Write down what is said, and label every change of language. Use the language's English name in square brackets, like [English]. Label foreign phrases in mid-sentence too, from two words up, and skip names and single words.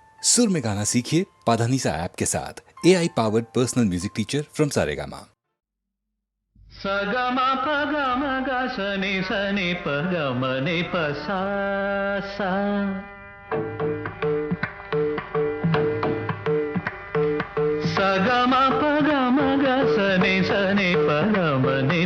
[Hindi] सुर में गाना सीखिए पाधानीसा ऐप के साथ [English] AI powered personal music teacher from [Hindi] सारेगामा। सगम पगम ग सनि सनि पगम नि प सा सा सगम पगम ग सनि सनि पगम नि